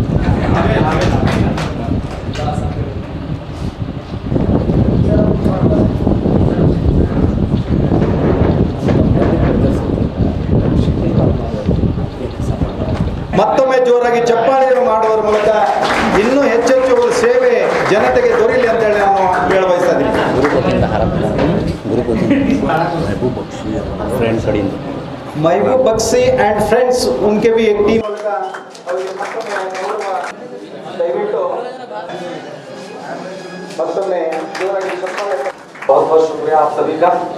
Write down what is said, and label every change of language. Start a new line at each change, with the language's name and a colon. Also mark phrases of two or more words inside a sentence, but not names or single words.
Kannada: ಮತ್ತೊಮ್ಮೆ ಜೋರಾಗಿ ಚಪ್ಪಾಳೆಯನ್ನು ಮಾಡುವುದರ ಮೂಲಕ ಇನ್ನೂ ಹೆಚ್ಚೆಚ್ಚು ಸೇವೆ ಜನತೆಗೆ ದೊರೆಯಲಿ ಅಂತೇಳಿ ನಾನು ಹೇಳಬಯಸ್ತಾ ಇದ್ದೀನಿ.
Hindi: महबूब बख्शी एंड फ्रेंड्स उनके भी एक टीम बहुत बहुत शुक्रिया आप सभी का।